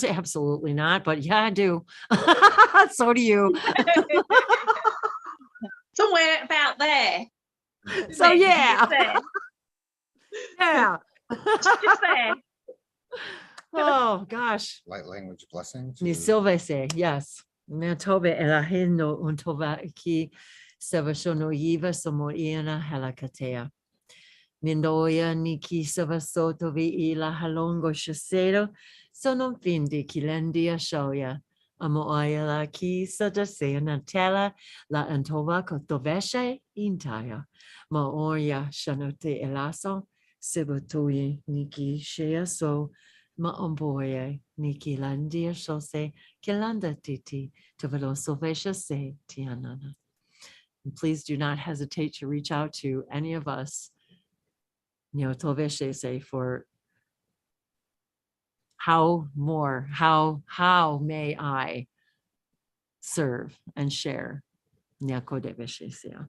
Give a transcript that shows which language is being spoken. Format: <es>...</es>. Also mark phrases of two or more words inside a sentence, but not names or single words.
<en>Absolutely not. But yeah, I do. So do you. Somewhere about there. So yeah. Just there. Yeah. Just there. Oh gosh. Light language blessings. Ni silvese, yes. Me tove elahino untova ki savashono yiva somoiana halakatea. Mindoya niki savasoto vi ila halongo shasero sono findi kilendia shoya. Amoya la ki sadasea natela la antova kotoveshe intaya. Maoya shanote elaso sibutoye niki shea so. Maomboye niki landia shose kilanda titi tavalo sovesha se tianana. And please do not hesitate to reach out to any of us, Toveshese, for how may I serve and share. Nyakodeveshese.</en>